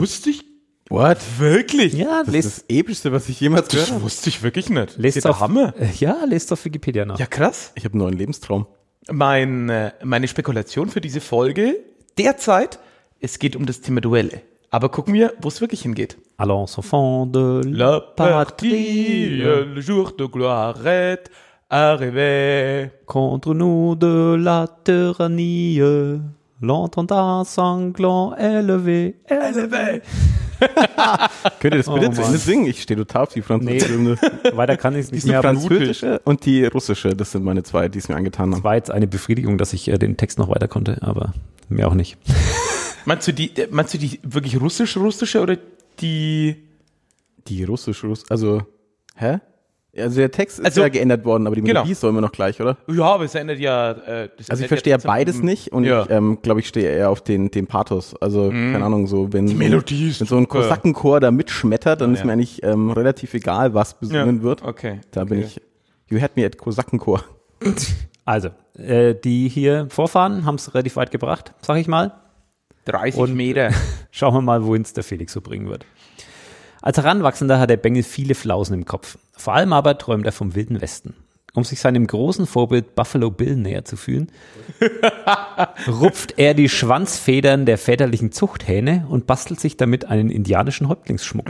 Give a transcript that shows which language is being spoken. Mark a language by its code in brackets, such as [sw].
[de] Das wusste ich. [en] What? [de] Wirklich? Ja, das ist das Epischste, was ich jemals gehört habe. Das wusste ich wirklich nicht. Lest doch Hammer. Ja, lest auf Wikipedia nach. Ja, krass. Ich habe einen neuen Lebenstraum. Meine Spekulation für diese Folge derzeit, es geht um das Thema Duelle. Aber gucken wir, wo es wirklich hingeht. [fr] Allons enfants de la patrie, le jour de gloire est arrivé. Contre nous de la tyrannie, l'entente sanglant élevé. [de] Könnt ihr das bitte zu Ende singen? Ich stehe total auf die Französische. Nee, weiter kann ich es nicht mehr. Die Französische und die Russische, das sind meine zwei, die es mir angetan haben. Es war jetzt eine Befriedigung, dass ich den Text noch weiter konnte, aber mir auch nicht. Meinst du die wirklich russisch-russische oder die? Die russisch-russische, also, hä? Also der Text ist also, ja geändert worden, aber die Melodie ist doch immer noch gleich, oder? Ja, aber es ändert ja. Also ich verstehe ja beides nicht und ich glaube, ich stehe eher auf den Pathos. Also keine Ahnung, so wenn, die Melodie ist wenn so ein Kosakenchor da mitschmettert, dann ist mir eigentlich relativ egal, was besungen wird. Okay. Da bin ich, [en] you had me at [de] Kosakenchor. Also, die hier Vorfahren haben es relativ weit gebracht, sag ich mal. 30 und Meter. Schauen wir mal, wohin es der Felix so bringen wird. Als Heranwachsender hat der Bengel viele Flausen im Kopf. Vor allem aber träumt er vom Wilden Westen. Um sich seinem großen Vorbild Buffalo Bill näher zu fühlen, rupft er die Schwanzfedern der väterlichen Zuchthähne und bastelt sich damit einen indianischen Häuptlingsschmuck.